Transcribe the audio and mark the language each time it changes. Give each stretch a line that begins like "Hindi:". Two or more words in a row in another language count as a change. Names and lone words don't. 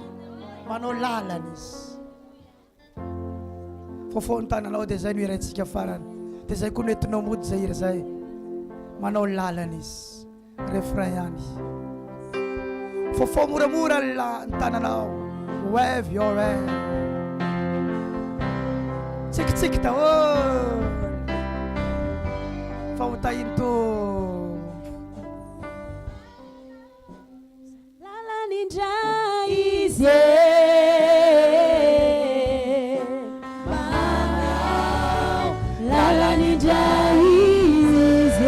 Malagasy: Manao lalana izy. Fofo ny tananao dia zay no iraintsika farany. Dia zay koa no entinao mody zay ira zay. Manao lalana izy. Refrain ihany. Fofo moramora ny tananao.
English: Wave your hand.
Malagasy: Tsikitsiky daholo. Fautahinto Lala ninja izy Lala ninja izy